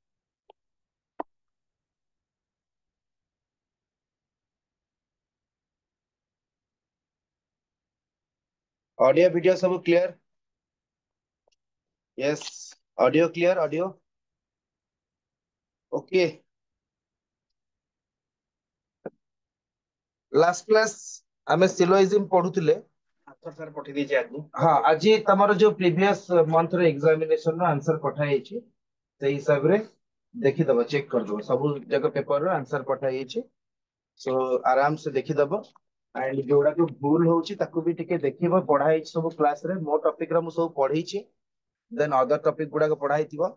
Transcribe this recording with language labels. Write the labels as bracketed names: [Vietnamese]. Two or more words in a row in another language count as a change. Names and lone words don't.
[English] Audio video सब clear? Yes, audio clear, audio. Okay. Last class [Odia] ଆମେ ସିଲୋଜିଜମ ପଢୁଥିଲେ। [English] answer sir [Odia] ପଠେଇ ଦେଇଛି ଆଜି। ହଁ ଆଜି ତମର ଯୋଉ [English] previous month [Odia] ର ଏକ୍ସାମିନେସନ ର ଆନ୍ସର ପଠା ହେଇଛି ସେଇ ହିସାବରେ ଦେଖିଦବ ଚେକ୍ କରିଦବ ସବୁ ଯାକ ପେପର ର ଆନ୍ସର ପଠା ହେଇଛି। ସୋ [Hindi] आराम से [Odia] ଦେଖିଦବ ଆଣ୍ଡ ଯୋଉଟା ଯୋଉ ଭୁଲ ହଉଛି ତାକୁ ବି ଟିକେ ଦେଖିବ ପଢା ହେଇଛି ସବୁ କ୍ଲାସ ରେ ମୋ ଟପିକ ର ମୁଁ ସବୁ ପଢେଇଛି [English] then other topic [Odia] ଗୁଡାକ ପଢା ହେଇଥିବ।